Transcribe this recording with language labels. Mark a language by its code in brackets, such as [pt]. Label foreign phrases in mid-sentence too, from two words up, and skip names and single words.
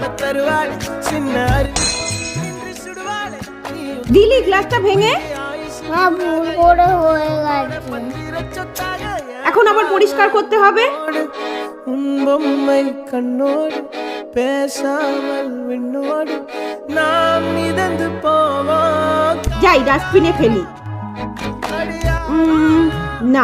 [bn] দিলি গ্লাসটা ভেঙে? ভুল করে হয়ে গেছে। এখন আবার পরিষ্কার করতে হবে। [ta] பொம்மை கண்ணோடு பேசாமல் விண்ணோடு நாம் மிதந்து போவோம். [bn] যাই ডাস্টবিনে ফেলি। না,